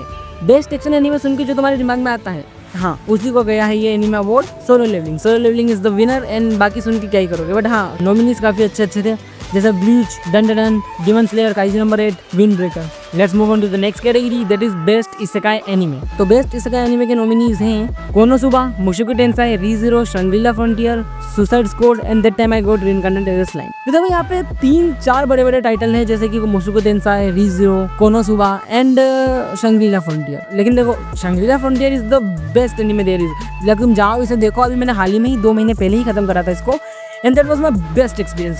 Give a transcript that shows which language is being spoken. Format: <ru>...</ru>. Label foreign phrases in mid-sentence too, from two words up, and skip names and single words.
<en>best action anime</en> <hi>सुन के जो तुम्हारे दिमाग में आता है, हाँ उसी को गया है ये</hi> <en>anime award,</en> <hi>सोलो लेवलिंग। सोलो लेवलिंग</hi> <en>is the winner and</en> <hi>बाकी सुन के क्या ही करोगे। बट हाँ नॉमिनीज काफी अच्छे अच्छे थे, जैसे ब्लीच, डंडन, डिमन स्लेयर, काइजी नंबर 8, विंड ब्रेकर।</hi> <en>Let's move on to the next category, that is best isekai anime.</en> <hi>तो</hi> <en>best isekai anime</en> <hi>के नॉमिनीज हैं कोनोसुबा, मुशिको टेंसाई, रीज़ेरो, शंग्री-ला फ्रंटियर, सुसाइड स्क्वाड एंड दैट टाइम आई गॉट रीइंकार्नेटेड एज स्लाइम। तो देखो यहाँ पे 3-4 बड़े बड़े टाइटल हैं, जैसे कि मुशिको टेंसाई, रीज़ेरो, कोनोसुबा एंड शंग्री-ला फ्रंटियर। लेकिन देखो शंग्री-ला फ्रंटियर</hi> <en>is the best anime there is.</en> <hi>लेकिन तुम जाओ इसे देखो, अभी मैंने हाल ही में ही 2 महीने पहले ही खत्म करा था इसको,</hi> <en>and that was my best experience.</en>